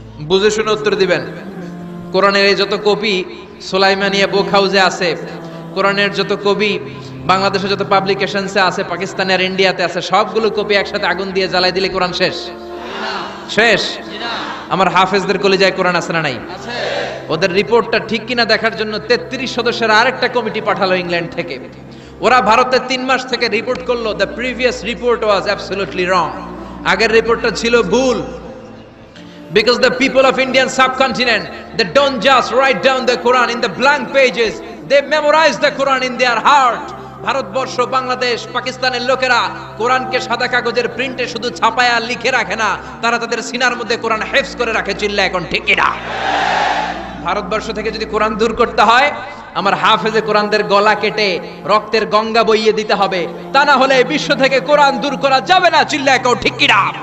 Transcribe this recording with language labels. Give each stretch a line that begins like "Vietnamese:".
Bangla: বুঝে শুনে উত্তর দিবেন। কোরআনের এই যত কপি সুলাইমানিয়া বুক হাউসে আছে, কোরআনের যত কপি বাংলাদেশে যত পাবলিকেশনসে আছে, পাকিস্তানে আর ইন্ডিয়াতে আছে, সবগুলো কপি একসাথে আগুন দিয়ে জ্বালাই দিলে কোরআন শেষ? শেষ? আমার হাফেজদের কলিজায় কোরআন আছে না নাই? ওদের রিপোর্টটা ঠিক কিনা দেখার জন্য 33 সদস্যের আরেকটা কমিটি পাঠালো ইংল্যান্ড থেকে। ওরা ভারতে 3 মাস থেকে রিপোর্ট করলো,
English: The previous report was absolutely wrong.
Bangla: আগের রিপোর্টটা ছিল ভুল।
English: Because the people of Indian subcontinent, they don't just write down the Quran in the blank pages, they memorize the Quran in their heart.
Bangla: Bharatvarsha, Bangladesh, পাকিস্তানের লোকেরা কোরআনকে সাদা কাগজের প্রিন্টে শুধু ছাপায়া লিখে রাখে না, তারা তাদের সিনার মধ্যে কোরআন হেফজ করে রাখে। চিল্লা এখন ঠিক কিনা? ভারতবর্ষ থেকে যদি কোরআন দূর করতে হয়, আমার হাফেজে কোরআনদের গলা কেটে রক্তের গঙ্গা বইয়ে দিতে হবে, তা না হলে বিশ্ব থেকে কোরআন দূর করা যাবে না। চিল্লা এখন ঠিক কিনা?